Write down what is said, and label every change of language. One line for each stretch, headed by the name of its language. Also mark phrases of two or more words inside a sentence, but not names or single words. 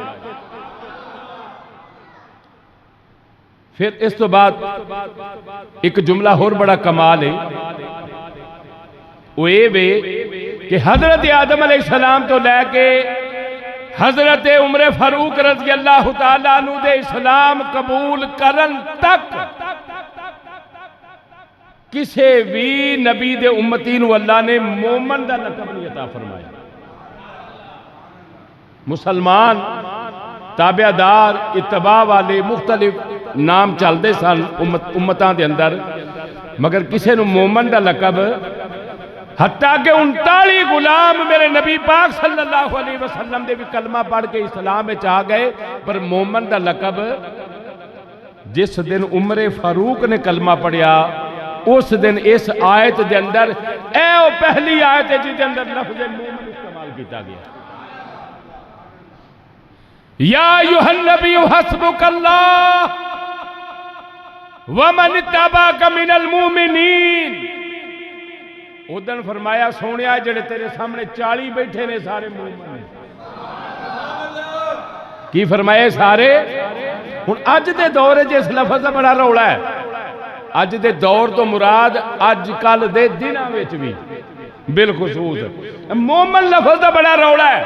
Punjabi: پھر اس تو بعد ایک جملہ ہور بڑا کمال ہے، وہ یہ وے کہ حضرت آدم علیہ السلام تو لیکے حضرت عمر فاروق
Arabic: رضي الله تعالى عنه
Punjabi: دے اسلام قبول کرن تک کسی بھی نبی دے امتی نوں اللہ نے مومن دا لقب نہیں عطا فرمایا. مسلمان، تابعدار، اتباع والے مختلف نام چلتے سن امتاں دے اندر، مگر کسی نوں مومن دا لقب، حتیٰ کہ 39 غلام میرے نبی پاک
Arabic: صلى الله عليه وسلم
Punjabi: دے بھی کلمہ پڑھ کے اسلام میں آ گئے، پر مومن دا لقب جس دن عمر فاروق نے کلمہ پڑھیا اس دن اس آیت کے اندر اے پہلی آیت ہے جسکے اندر لفظ مومن استعمال کیا گیا.
Arabic: يا أيها النبي حسبك الله و من اتبعك من المؤمنين.
Punjabi: اودن فرمایا سوہنیا جیڑے تیرے سامنے 40 بیٹھے نے سارے مومن نے. کی فرمائے سارے. ہن اج دے دور چ اس لفظ کا بڑا رولا ہے. اج دے دور تو مراد اج کل دے دناں وچ بھی بالخصوص مومن لفظ کا بڑا رولا ہے.